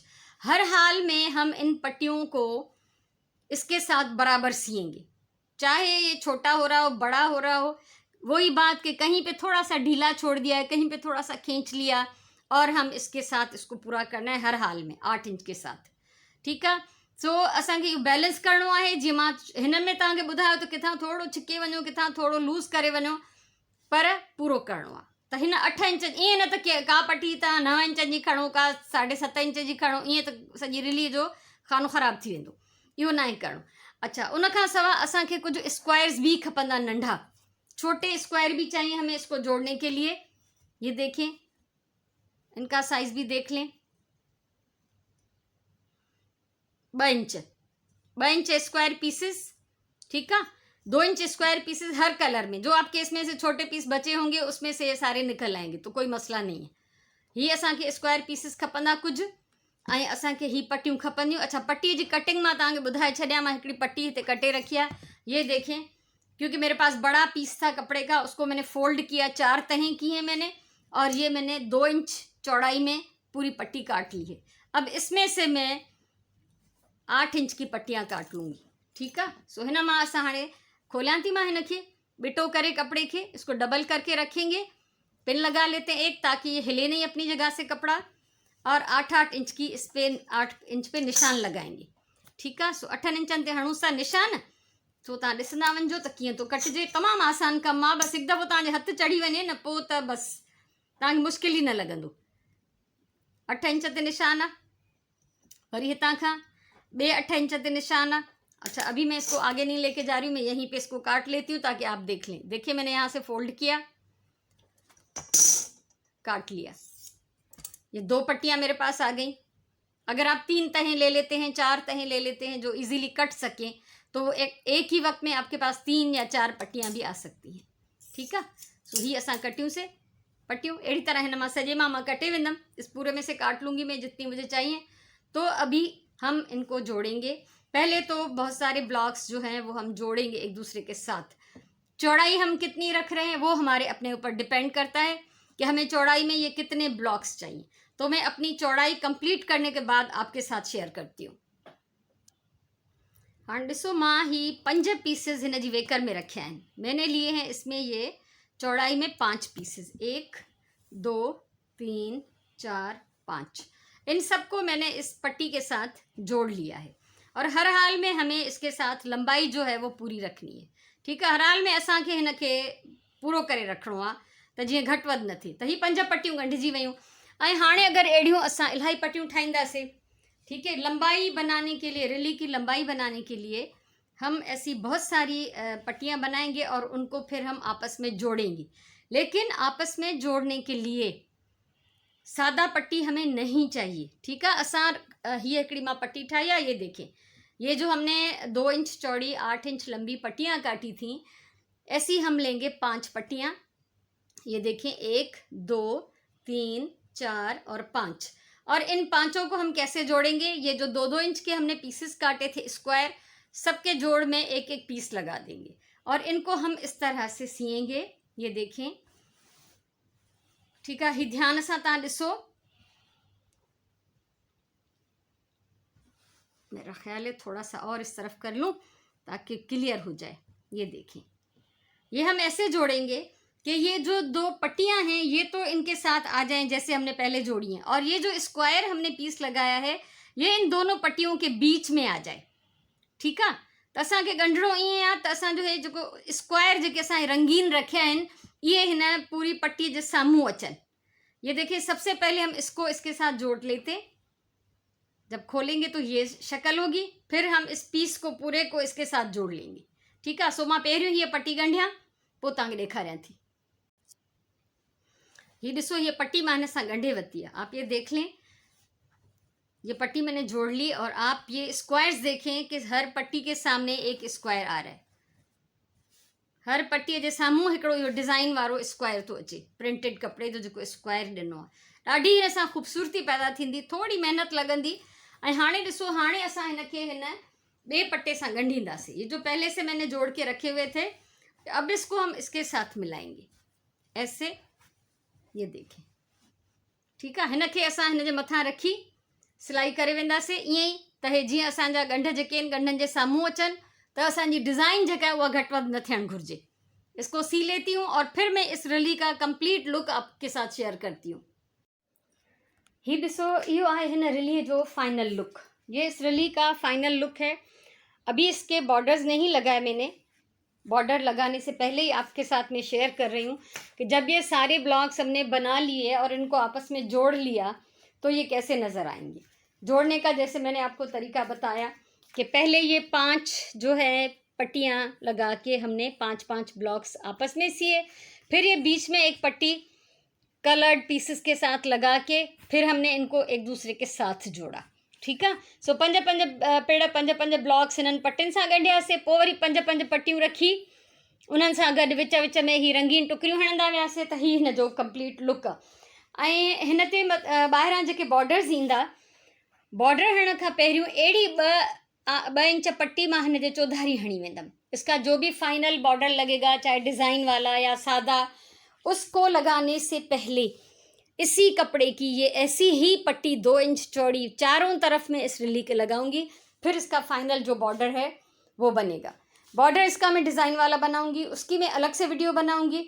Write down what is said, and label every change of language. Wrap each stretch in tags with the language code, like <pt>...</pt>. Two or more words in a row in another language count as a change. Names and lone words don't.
<hi>हर हाल में हम इन पट्टियों को इसके साथ बराबर सिएंगे, चाहे ये छोटा हो रहा हो बड़ा हो रहा हो। वही बात कि कहीं पे थोड़ा सा ढीला छोड़ दिया है, कहीं पे थोड़ा सा खींच लिया, और हम इसके साथ इसको पूरा करना है हर हाल में 8 इंच के साथ।</hi> <sd>ठीकु आहे। सो असांखे इहो बैलेंस करिणो आहे। जीअं मां हिन में तव्हांखे ॿुधायो त किथां थोरो छिके वञो, किथां थोरो लूज़ करे वञो, पर पूरो करिणो आहे। त हिन 8 इंच, ईअं न त का पटी तव्हां 9 इंच जी खणो, का 7.5 इंच जी खणो, ईअं त सॼी रिलीअ जो खानो ख़राबु थी वेंदो, इहो न आहे करिणो।</sd> <hi>अच्छा,</hi> <sd>उनखां सवाइ असांखे कुछ स्क्वायर्स भी खपंदा,</sd> <hi>नंढा छोटे स्क्वायर भी चाहिए हमें इसको जोड़ने के लिए। ये देखें, इनका साइज भी देख लें, 2 इंच स्क्वायर पीसेस। ठीक है, 2 इंच स्क्वायर पीसेस हर कलर में। जो आपके इसमें से छोटे पीस बचे होंगे उसमें से ये सारे निकल आएंगे, तो कोई मसला नहीं है।</hi> <sd>ये असांखे स्क्वायर पीसेस खपंदा कुछ, ऐं असांखे ही पट्टियूं खपंदियूं। अच्छा, पट्टी जी कटिंग मां तव्हांखे ॿुधाए छॾियां। मां हिकिड़ी पट्टी हिते कटे रखी है,</sd> <hi>ये देखें। क्योंकि मेरे पास बड़ा पीस था कपड़े का, उसको मैंने फोल्ड किया, 4 तहें की हैं मैंने, और ये मैंने 2 इंच चौड़ाई में पूरी पट्टी काट ली है। अब इसमें से मैं 8 इंच की पट्टियां काट लूँगी। ठीक है।</hi> <sd>सो हिन मां असां हाणे खोलियां थी मां हिन खे बिटो करे</sd> <hi>कपड़े के, इसको डबल करके रखेंगे, पिन लगा लेते हैं एक, ताकि ये हिले नहीं अपनी जगह से कपड़ा, और 8 इंच की इस पे 8 इंच पे निशान लगाएंगे। ठीक है।</hi> <sd>सो 8 इंचन ते हणूं सा निशान। सो तव्हां ॾिसंदा वञिजो त कीअं थो कटिजे। तमामु आसान कमु आहे, बसि हिकु दफ़ो तव्हांजे हथु चढ़ी वञे न, पोइ त बसि तव्हांखे मुश्किल ही न लॻंदो। 8 इंच ते निशान आहे, वरी हितां खां ॿिए 8 इंच ते निशान है।</sd> <hi>अच्छा, अभी मैं इसको आगे नहीं लेके जा रही हूँ, मैं यहीं पे इसको काट लेती हूँ ताकि आप देख लें। देखिए, मैंने यहाँ से फोल्ड किया, काट लिया, ये 2 पट्टियाँ मेरे पास आ गई। अगर आप 3 तहें ले लेते हैं, 4 तहें ले लेते हैं जो इजीली कट सकें, तो एक ही वक्त में आपके पास 3 या 4 पट्टियाँ भी आ सकती हैं। ठीक है।</hi> <sd>सो ही असां कटियूं से पट्टियों अड़ी तरह हिन मां सजे मां कटे वेंदम,</sd> <hi>इस पूरे में से काट लूँगी मैं जितनी मुझे चाहिए। तो अभी हम इनको जोड़ेंगे। पहले तो बहुत सारे ब्लॉक्स जो हैं वो हम जोड़ेंगे एक दूसरे के साथ। चौड़ाई हम कितनी रख रहे हैं वो हमारे अपने ऊपर डिपेंड करता है कि हमें चौड़ाई में ये कितने ब्लॉक्स चाहिए। तो मैं अपनी चौड़ाई कंप्लीट करने के बाद आपके साथ शेयर करती हूँ। हाँ,</hi> <sd>ॾिसो, मां ही 5 पीसेस हिन जी वेकर में रखे हैं।</sd> <hi>मैंने लिए हैं इसमें ये चौड़ाई में 5 पीसेस, 1 2 3 4 5। इन सबको मैंने इस पट्टी के साथ जोड़ लिया है, और हर हाल में हमें इसके साथ लंबाई जो है वो पूरी रखनी है। ठीक है।</hi> <sd>हर हाल में असांखे हिन खे पूरो करे रखिणो आहे त जीअं घटि वधि न थिए। त ही 5 पट्टियूं ॻंढिजी वयूं। ऐं हाणे अगरि अहिड़ियूं असां इलाही पट्टियूं ठाहींदासीं,</sd> <hi>ठीक है, लंबाई बनाने के लिए, रिली की लंबाई बनाने के लिए हम ऐसी बहुत सारी पट्टियां बनाएंगे और उनको फिर हम आपस में जोड़ेंगे। लेकिन आपस में जोड़ने के लिए सादा पट्टी हमें नहीं चाहिए। ठीक है।</hi> <sd>असां ये हिकिड़ी मां पट्टी ठाही</sd> <hi>है, ये देखें, ये जो हमने 2 इंच चौड़ी 8 इंच लंबी पट्टियां काटी थी, ऐसी हम लेंगे 5 पट्टियां। ये देखें, 1 2 3 4 और 5। और इन 5 को हम कैसे जोड़ेंगे? ये जो 2-2 इंच के हमने पीसेस काटे थे स्क्वायर, सबके जोड़ में एक एक पीस लगा देंगे, और इनको हम इस तरह से सिएंगे। ये देखें। ठीक है।</hi> <sd>ही ध्यान से तव्हां ॾिसो,</sd> <hi>मेरा ख्याल है थोड़ा सा और इस तरफ कर लूँ ताकि क्लियर हो जाए। ये देखें, ये हम ऐसे जोड़ेंगे कि ये जो 2 पट्टियां हैं ये तो इनके साथ आ जाएं जैसे हमने पहले जोड़ी हैं, और ये जो स्क्वायर हमने पीस लगाया है ये इन दोनों पट्टियों के बीच में आ जाए। ठीक है।</hi> <sd>तो असांखे ॻंढिणो ईअं आहे त असां जो हे जेको स्क्वायर जेके असां रंगीन रखिया आहिनि ये हिन पूरी पट्टी जे साम्हूं अचनि।</sd> <hi>ये देखिए, सबसे पहले हम इसको इसके साथ जोड़ लेते, जब खोलेंगे तो ये शक्ल होगी, फिर हम इस पीस को पूरे को इसके साथ जोड़ लेंगे। ठीक है।</hi> <sd>सो मां पहिरियों ये पट्टी ॻंढियां, पोइ तव्हांखे ॾेखारियां थी। ये ॾिसो,</sd> <hi>ये पट्टी मैंने</hi> <sd>सां ॻंढे वरिती</sd> <hi>है, आप ये देख लें। ये पट्टी मैंने जोड़ ली, और आप ये स्क्वायर्स देखें कि हर पट्टी के सामने एक स्क्वायर आ रहा है।</hi> <sd>हर पट्टीअ जे साम्हूं हिकिड़ो इहो डिज़ाइन वारो स्क्वायर थो अचे, प्रिंटेड कपिड़े जो जेको स्क्वायर ॾिनो आहे। ॾाढी हिन सां ख़ूबसूरती पैदा थींदी, थोड़ी महिनत लॻंदी। ऐं हाणे ॾिसो, हाणे असां हिन खे हिन ॿिए पट्टे सां ॻंढींदासीं।</sd> <hi>ये जो पहले से मैंने जोड़ के रखे हुए थे, अब इसको हम इसके साथ मिलाएंगे ऐसे। ये देखें। ठीक है।</hi> <sd>हिन खे असां हिन जे मथां रखी सिलाई करे वेंदासीं ईअं ई, त हे जीअं असांजा ॻंढ जेके आहिनि ॻंढनि जे साम्हूं अचनि, त असांजी डिज़ाइन जेका आहे उहा घटि वधि न थियणु घुरिजे।</sd> <hi>इसको सी लेती हूँ और फिर मैं इस रली का कंप्लीट लुक आपके साथ शेयर करती हूँ।</hi> <sd>ही ॾिसो, इहो आहे हिन रलीअ जो फाइनल लुक।</sd> <hi>ये इस रली का फाइनल लुक है। अभी इसके बॉर्डर्स नहीं लगाए मैंने, बॉर्डर लगाने से पहले ही आपके साथ में शेयर कर रही हूँ कि जब ये सारे ब्लॉक्स हमने बना लिए और इनको आपस में जोड़ लिया तो ये कैसे नज़र आएंगे। जोड़ने का जैसे मैंने आपको तरीका बताया कि पहले ये 5 जो है पट्टियाँ लगा के हमने 5-5 ब्लॉक्स आपस में सिए, फिर ये बीच में एक पट्टी कलर्ड पीसेस के साथ लगा के फिर हमने इनको एक दूसरे के साथ जोड़ा। ठीक है,</hi> <sd>सो 5-5 पेड़ 5-5 ब्लॉक्स हिननि पट्टियुनि सां ॻंढियासीं, पोइ वरी 5-5 पट्टियूं रखी, उन्हनि सां गॾु विच विच में ही रंगीन टुकरियूं हणंदा वियासीं त ही हिन जो कंप्लीट लुक आहे। ऐं हिन ते ॿाहिरां जेके बॉर्डर्स ईंदा, बॉर्डर हणण खां पहिरियों अहिड़ी 2 इंच पट्टी मां हिन जे चौधारी हणी वेंदमि।</sd> <hi>इसका जो भी फाइनल बॉर्डर लगेगा, चाहे डिज़ाइन वाला या सादा, उसको लगाने से पहले इसी कपड़े की ये ऐसी ही पट्टी 2 इंच चौड़ी चारों तरफ में इस रली के लगाऊंगी, फिर इसका फाइनल जो बॉर्डर है वो बनेगा। बॉर्डर इसका मैं डिज़ाइन वाला बनाऊंगी, उसकी मैं अलग से वीडियो बनाऊंगी।</hi>